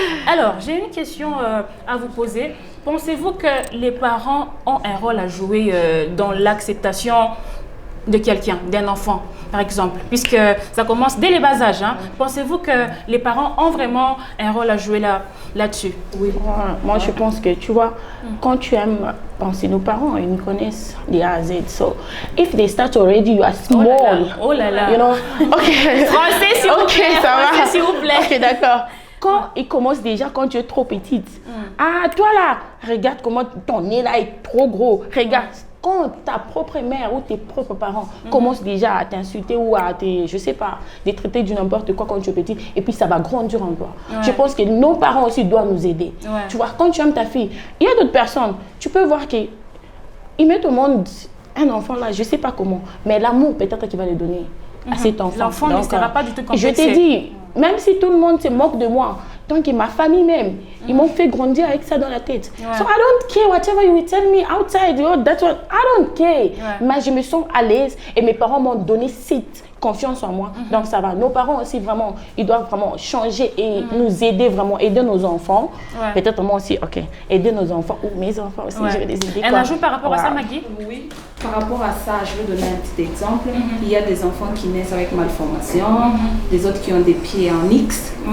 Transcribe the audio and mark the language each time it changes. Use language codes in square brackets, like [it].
[fr] Alors, j'ai une question à vous poser. Pensez-vous que les parents ont un rôle à jouer dans l'acceptation de quelqu'un, d'un enfant, par exemple, puisque ça commence dès les bas âges. Pensez-vous que les parents ont vraiment un rôle à jouer là-dessus? Oui. Moi, je pense que, tu vois, quand tu aimes penser, nos parents, ils nous connaissent de A à Z. [en] So, if they start already, you are small. [fr] Oh là là. [en] You know? Okay. [fr] Français, s'il vous plaît. Ok, ça va. Français, s'il vous plaît. Ok, d'accord. Quand ils commencent déjà, quand tu es trop petite. Ah, toi là, regarde comment ton nez là est trop gros. Regarde. Quand ta propre mère ou tes propres parents commencent déjà à t'insulter ou à je sais pas, te traiter du n'importe quoi quand tu es petit, et puis ça va grandir en toi. Je pense que nos parents aussi doivent nous aider. Tu vois, quand tu aimes ta fille, il y a d'autres personnes, tu peux voir qu'ils mettent au monde un enfant là, je sais pas comment, mais l'amour peut-être qu'il va le donner à cet enfant. L'enfant ne sera pas du tout complexé. Je t'ai dit, même si tout le monde se moque de moi, tant que ma famille même, ils m'ont fait grandir avec ça dans la tête. [en] So I don't care whatever you will tell me outside, that's what I don't care. [fr] Mais je me sens à l'aise et mes parents m'ont donné cette confiance en moi. Donc ça va. Nos parents aussi vraiment, ils doivent vraiment changer et nous aider vraiment, aider nos enfants. Peut-être moi aussi, ok, aider nos enfants ou mes enfants aussi, je vais les aider. Un ajout par rapport à ça, Maggie? Oui. Par rapport à ça, je vais donner un petit exemple. Il y a des enfants qui naissent avec malformation, des autres qui ont des pieds en X.